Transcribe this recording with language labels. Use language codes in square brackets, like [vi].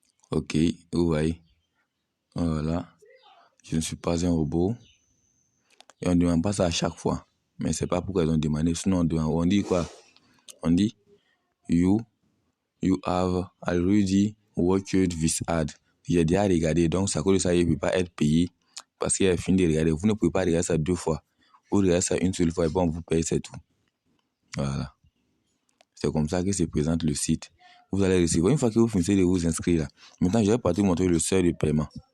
[fr] Ok, vous voyez. Voilà. Je ne suis pas un robot. Et on ne demande pas ça à chaque fois. Mais c'est pas pourquoi ils ont demandé. Sinon, on dit quoi? On dit [en] You have already watched this ad. [fr] J'ai déjà regardé. Donc, ça cause ça, il ne peut pas être payé parce qu'il a fini de regarder. Vous ne pouvez pas regarder ça 2 fois. Vous regardez ça une seule fois et bon, vous payez, c'est tout. Voilà. C'est comme ça que se présente le site. Vous allez recevoir. Une fois que vous finissez de vous inscrire là, maintenant, je vais partir vous montrer le seuil de paiement.